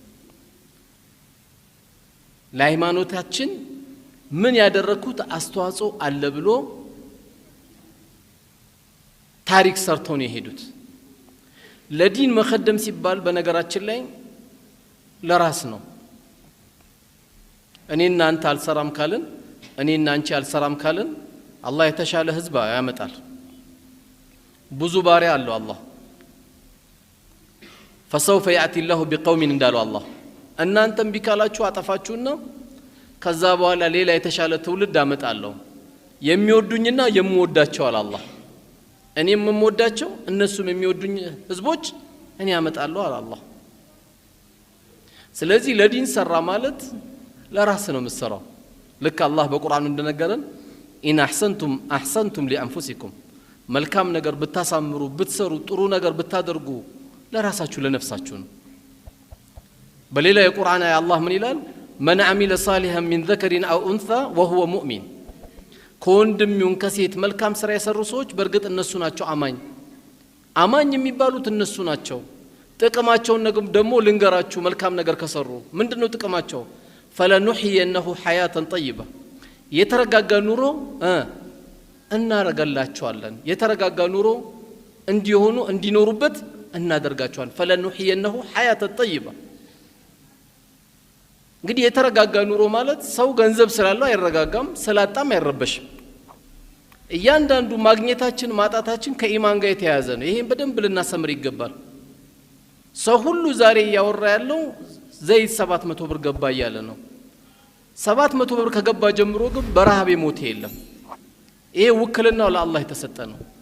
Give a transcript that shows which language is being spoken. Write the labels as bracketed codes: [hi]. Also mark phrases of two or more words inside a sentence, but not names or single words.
[am] ለሃይማኖታችን ምን ያደረኩት አስተዋጽኦ አለ ብሎ ታሪክ ሰርተው ነው የሄዱት። ለዲን መخدም ሲባል በነገራችን ላይ ለራስ ነው። እኔና አንተ አልሰራም ካልን እኔና አንቺ አልሰራም ካልን አላህ የተሻለ ህዝብ ያመጣል። ብዙ ባሪያ አለው አላህ። [ar] فسوف ياتي الله بقوم [am] እንዳለው አላህ እናንተም ቢካላችሁ አጠፋችሁና ከዛ በኋላ ሌላ የተሻለ ትውልድ አመጣለሁ የሚወዱኝና የምወዳቸው አለ አላህ። እኔም የምወዳቸው እነሱም የሚወዱኝ ህዝቦች እኔ አመጣለሁ አለ አላህ። ስለዚህ ለዲን ሰራ ማለት ለራስ ነው የምትሰራው። ልክ አላህ በቁርአኑ እንደነገረን [ar] إن أحسنتم أحسنتم لأنفسكم [am] መልካም ነገር ብታሳምሩ ብትሰሩ ጥሩ ነገር ብታደርጉ ለራሳችሁ ለነፍሳችሁ ነው። በሌላ የቁርአን አያ አላህ ምን ይላል? [ar] من عمل صالحا من ذكر أو أنثى وهو مؤمن [am] ከወንድም ይሁን ከሴት መልካም ስራ የሰሩ ሰዎች በርግጥ እነሱ ናቸው አማኝ የሚባሉት እነሱ ናቸው። ጥቅማቸውን ደግሞ ልንገራችሁ መልካም ነገር ከሰሩ ምንድነው ጥቅማቸው? [ar] فلنحيينه حياة طيبة [am] የተረጋጋ ኑሮ እናረጋላቸዋለን የተረጋጋ ኑሮ እንዲሆኑ እንዲኖሩበት እናደርጋቸዋለን [ar] فلنحيينه حياة طيبة [am] እንግዲህ የተረጋጋ ኑሮ ማለት ሰው ገንዘብ ስላለው አይረጋጋም ስላጣም አይረበሽም እያንዳንዱ ማግኘታችን ማጣታችን ከኢማን ጋር የተያያዘ ነው ይሄን በደንብ ልናሰምር ይገባል ሰው ሁሉ ዛሬ ያወራ ያለው ዘይት 700 ብር ገባ እያለ ነው 700 ብር ከገባ ጀምሮ ግን በረሃብ የሞተ የለም ይሄ ውክልናው ለአላህ የተሰጠ ነው